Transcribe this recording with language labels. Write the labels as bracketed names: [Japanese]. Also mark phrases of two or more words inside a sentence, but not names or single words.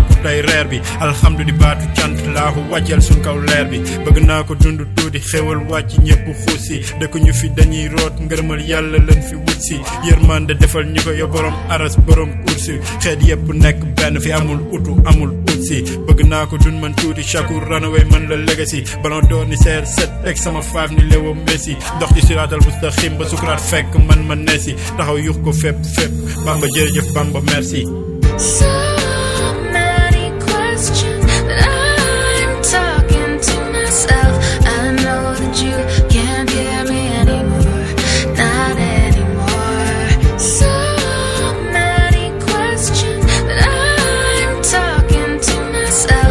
[Wolof] pour tey reer bi alhamdulilah baatu cant laahu wàcceel suñ kaw leer bi bëgg naa ko dund tuuti xewal wàcc ñëpp xuus si dëkk ñu fi dañuy root ngërëmal yàlla leen fi wut si yërmande defal ñu ko yo borom aras borom kursi xeet yëpp nekk benn fi amul utu amul ut si bëgg naa ko dund man tuuti Shakur Runaway man la legacy ballon d'or ni seer set teg sama faaf ni Léo Messi dox ci [Arabic] siraatal mustaqim [Wolof] ba sukuraat fekk man ma neesi taxaw yux ko fépp Bamba jërëjëf Bamba merci. [English] So many questions, but I'm talking to myself. I know that you can't hear me anymore, not anymore. So many questions, but I'm talking to myself.